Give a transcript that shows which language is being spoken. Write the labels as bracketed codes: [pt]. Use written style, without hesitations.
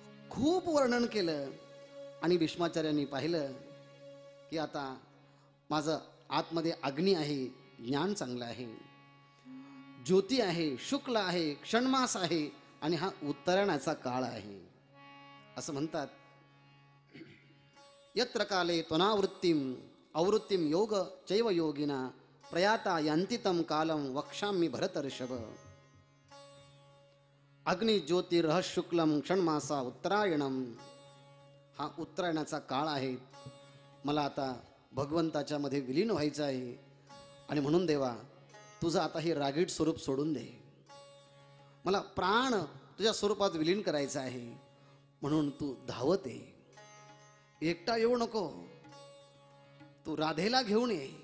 [mr] खूप वर्णन केलं आणि भीष्माचार्यांनी पाहिलं की आता माझं आतमध्ये अग्नी आहे, ज्ञान चांगलं आहे, ज्योती आहे, शुक्ल आहे, क्षणमास आहे आणि हा उत्तरायणाचा काळ आहे. असं म्हणतात, [sa] यत्र काले त्वनावृत्तिम आवृत्तिम योग चैव योगिना प्रयाता यांतितम कालम वक्षामी भरतर्षभ. अग्नि ज्योतिर्ह शुक्लम क्षणमासा उत्तरायणम. [mr] हा उत्तरायणाचा काळ आहे. मला आता भगवंताच्या मध्ये विलीन व्हायचं आहे आणि म्हणून देवा, तुझं आता हे रागीट स्वरूप सोडून दे. मला प्राण तुझ्या स्वरूपात विलीन करायचं आहे, म्हणून तू धावत ये. एकटा येऊ नको, तू राधेला घेऊन ये.